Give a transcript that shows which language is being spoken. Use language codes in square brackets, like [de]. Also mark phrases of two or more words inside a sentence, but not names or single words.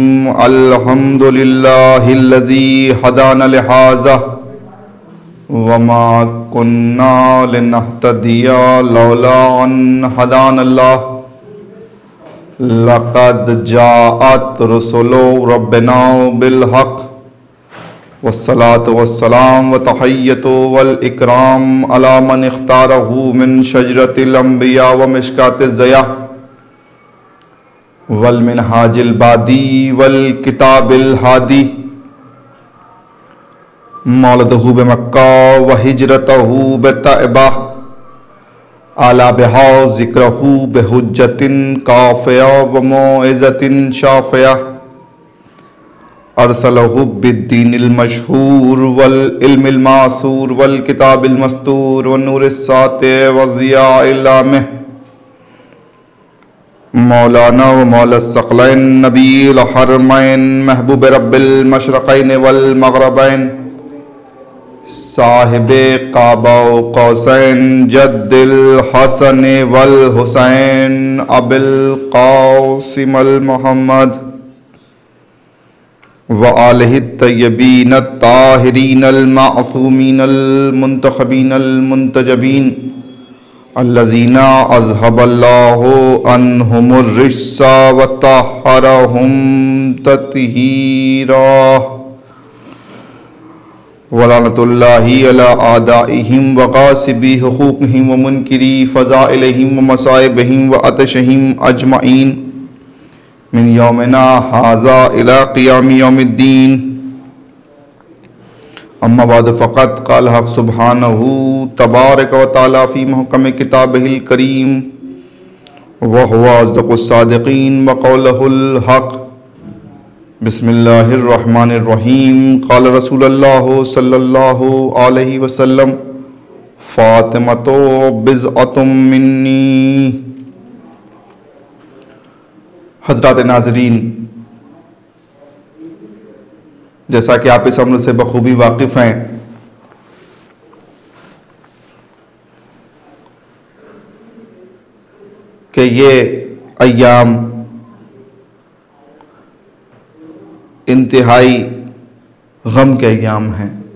[ar] الحمد لله الذي هدانا لهذا وما كنا لنهتدي لولا أن هدانا الله. لقد جاءت رسل ربنا بالحق والصلاة والسلام والتحية والإكرام على من اختاره من شجرة الأنبياء ومشكاة الضياء والمنهاج البادي والكتاب الهادي. مولده بمكة وهجرته بطيبة علا بها ذكره بحجة كافية وموعظة شافية. أرسله بالدين المشهور والعلم المأثور والكتاب المسطور والنور الساطع والضياء اللامع. مولانا ومولى الثقلين نبي الحرمين محبوب رب المشرقين والمغربين صاحب قاب وقوسين جد الحسن والحسين أبي القاسم محمد وآله الطيبين الطاهرين المعصومين المنتخبين المنتجبين الذين أذهب الله عنهم الرجس وطهرهم تطهيرا. ولعنة الله على أعدائهم وغاصبي حقوقهم ومنكري فضائلهم ومصائبهم وعطشهم أجمعين من يومنا هذا إلى قيام يوم الدين. أما بعد فقد قال الحق سبحانه تبارك وتعالى في محكم كتابه الكريم وهو أصدق الصادقين وقوله الحق. بسم الله الرحمن الرحيم. قال رسول الله صلى الله عليه وسلم فاطمة بضعة مني. [ur] حضرات ناظرین، جیسا کہ آپ اس امر سے بخوبی واقف ہیں کہ یہ ایام انتہائی غم کے ایام ہیں.